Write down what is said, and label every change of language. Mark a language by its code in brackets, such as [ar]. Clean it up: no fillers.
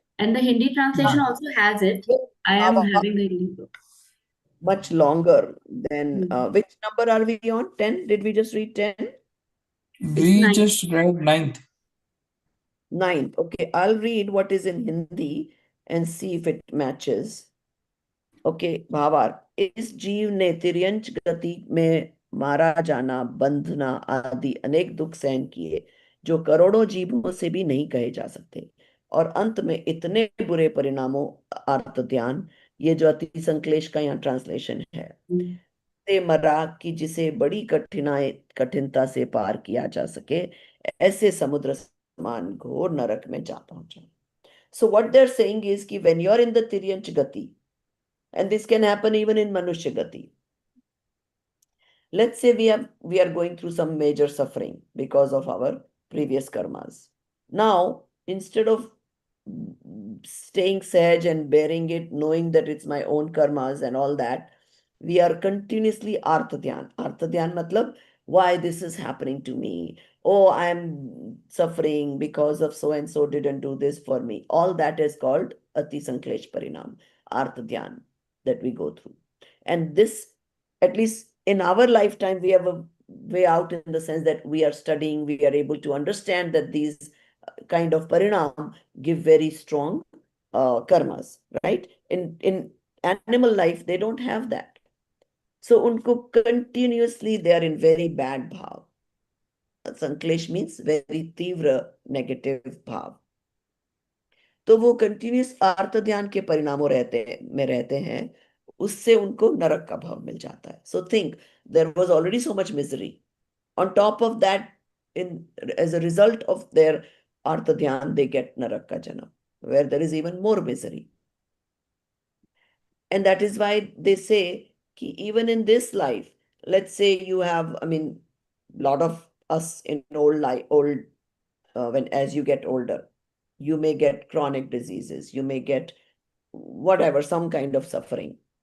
[en] And the Hindi translation also has it. I am having the Hindi book. Much longer than, which number are we on? 10? Did we just read 10? It's We 9. just read 9th. 9th. Okay, I'll read what is in Hindi and see if it matches. [hi] Okay भावार्थ, इस जीव ने तिर्यंच गति में मारा जाना, बंधना आदि अनेक दुख सहन किए, जो करोड़ों जीवों से भी नहीं कहे जा सकते, और अंत में इतने बुरे परिणामों, आर्त ध्यान, ये जो अति संक्लेश का यहाँ ट्रांसलेशन है, से मरा कि जिसे बड़ी कठिनता से पार किया जा सके, ऐसे समुद्र समान घोर नरक में जा पहुंचा. [en] So what they're saying is कि when you're in the Tiryanch gati, and this can happen even in Manushya gati. Let's say we are going through some major suffering because of our previous karmas. Now, instead of staying sage and bearing it, knowing that it's my own karmas and all that, we are continuously arthadhyan. Arthadhyan matlab, why this is happening to me? Oh, I'm suffering because of so and so didn't do this for me. All that is called Ati Sanklesh Parinam, Arthadhyan, that we go through. And this, at least in our lifetime, we have a way out in the sense that we are studying, we are able to understand that these kind of parinam give very strong karmas, right? In animal life, they don't have that. So unko continuously they are in very bad bhav. Sanklesh means very तीव्र negative भाव. [hi] तो वो continuous आर्त ध्यान के परिणामों रहते हैं, उससे उनको नरक का भाव मिल जाता है. [en] so think there was already so much misery on top of that, in as a result of their आर्त ध्यान they get [hi] नरक का जन्म, [en] Where there is even more misery. And that is why they say कि even in this life, let's say you have, I mean, lot of us in old when as you get older, you may get chronic diseases, you may get whatever, some kind of suffering.